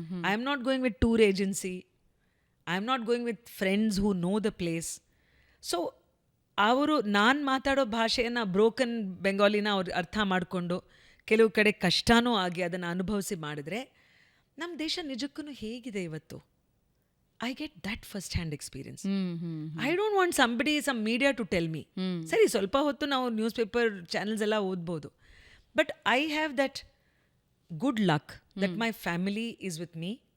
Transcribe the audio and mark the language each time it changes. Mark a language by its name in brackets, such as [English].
[English] I am not going with tour agency, I am not going with friends who know the place. [Kannada] So ಅವರು ನಾನು ಮಾತಾಡೋ ಭಾಷೆಯನ್ನು broken ಬೆಂಗಾಲಿನ ಅವ್ರು ಅರ್ಥ ಮಾಡಿಕೊಂಡು, ಕೆಲವು ಕಡೆ ಕಷ್ಟನೂ ಆಗಿ ಅದನ್ನು ಅನುಭವಿಸಿ ಮಾಡಿದರೆ ನಮ್ಮ ದೇಶ ನಿಜಕ್ಕೂ ಹೇಗಿದೆ ಇವತ್ತು. [English] I get that first hand experience. I don't want some media to tell me. [Kannada] ಸರಿ, ಸ್ವಲ್ಪ ಹೊತ್ತು ನಾವು ನ್ಯೂಸ್ ಪೇಪರ್ ಚಾನೆಲ್ಸ್ ಎಲ್ಲ ಓದ್ಬೋದು, [English] But I have that good luck that my family is with me.